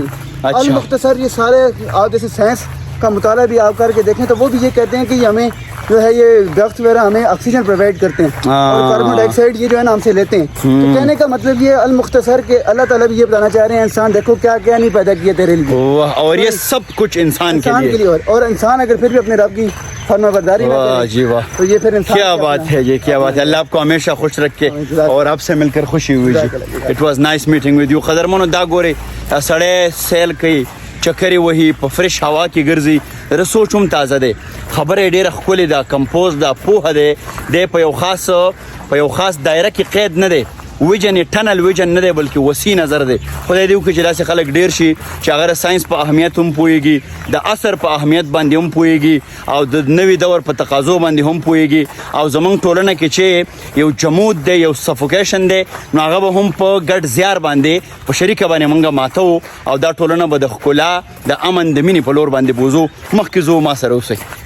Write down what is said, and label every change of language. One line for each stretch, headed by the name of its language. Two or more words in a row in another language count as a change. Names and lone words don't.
Urdu: المختصر یہ سارے آپ جیسے سائنس کا مطالعہ بھی آپ کر کے دیکھیں تو وہ بھی یہ کہتے ہیں کہ ہمیں جو ہے یہ درخت وغیرہ ہمیں آکسیجن پرووائڈ کرتے ہیں اور کاربن ڈائی آکسائڈ یہ جو ہے نا ہم سے لیتے ہیں تو کہنے کا مطلب یہ المختصر کہ اللہ تعالیٰ بھی یہ بتانا چاہ رہے ہیں انسان دیکھو کیا کیا نہیں پیدا کیا تیرے لیے اور یہ سب کچھ انسان کے لیے اور انسان اگر پھر بھی اپنے رب کی فرما برداری نہ کرے جی واہ تو یہ پھر انسان کیا بات ہے یہ کیا بات ہے اللہ آپ کو ہمیشہ خوش رکھے اور آپ سے مل کر خوشی ہوئی جی
English: it was nice meeting with you
Pashto: قدرمنو دا ګوري سړی سیل کوي چکرې وهي په فرش هوا کې ګرځي زه سوچ هم تازه دی خبره یې ډېره ښکلې ده کمپوز ده پوهه دی دی په یو خاص دایره کې قید نه دی ویژن یې
English: tunnel vision
Pashto: نه دی بلکې وسیع نظر دی خدای دې وکړي چې داسې خلک ډېر شي چې هغه د ساینس په اهمیت هم پوهېږي د عصر په اهمیت باندې هم پوهېږي او د نوي دور په تقاضو باندې هم پوهېږي او زموږ ټولنه کې چې یو جمود دی یو سفوکیشن دی نو هغه به هم په ګډ زیار باندې په شریکه باندې موږ ماته وو او دا ټولنه به د ښکلا د امن د مینې په لور باندې بوځو مخکې ځو ما سره اوسئ